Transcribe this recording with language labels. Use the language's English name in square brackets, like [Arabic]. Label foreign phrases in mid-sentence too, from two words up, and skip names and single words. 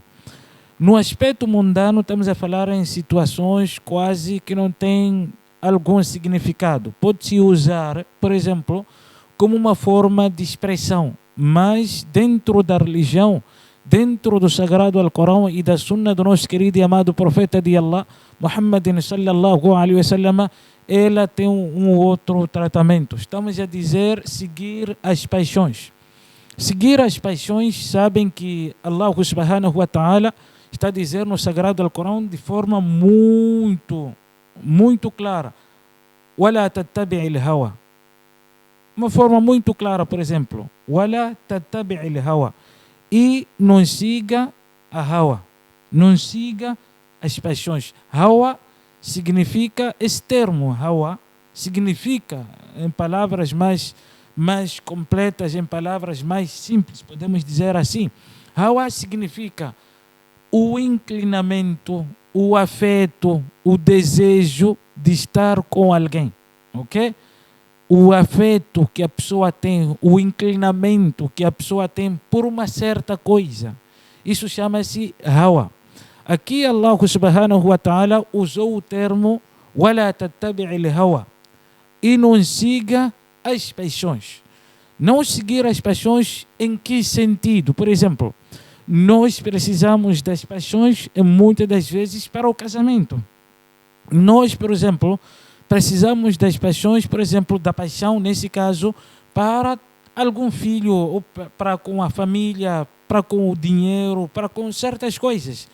[Portuguese] No aspecto mundano, estamos a falar em situações quase que não têm algum significado. Pode-se usar, por exemplo, como uma forma de expressão, mas dentro da religião, dentro do sagrado Alcorão e da sunna do nosso querido e amado profeta de Allah, Muhammadin [Arabic] صلى الله عليه وسلم, [Portuguese] ela tem um outro tratamento. Estamos a dizer seguir as paixões. Seguir as paixões, sabem que Allah [Arabic] سبحانه وتعالى [Portuguese] está a dizer no sagrado Alcorão de forma muito clara: [Arabic] وَلَا تَتَّبِعِ الْهَوَى. [Portuguese] Uma forma muito clara, por exemplo, [Arabic] وَلَا تَتَّبِعِ الْهَوَى. [Portuguese] E não siga a hawa, não siga as paixões. Hawa significa, esse termo hawa significa, em palavras mais completas, em palavras mais simples, podemos dizer assim, hawa significa o inclinamento, o afeto, o desejo de estar com alguém, ok? O afeto que a pessoa tem, o inclinamento que a pessoa tem por uma certa coisa. Isso chama-se hawa. Aqui Allah [Arabic] سبحانه وتعالى [Portuguese] usou o termo [Arabic] وَلَا تَتَّبِعِ الْهَوَى, [Portuguese] e não siga as paixões. Não seguir as paixões em que sentido? Por exemplo, nós precisamos das paixões muitas das vezes para o casamento. Nós, por exemplo, precisamos das paixões, por exemplo, da paixão, nesse caso, para algum filho, ou para com a família, para com o dinheiro, para com certas coisas.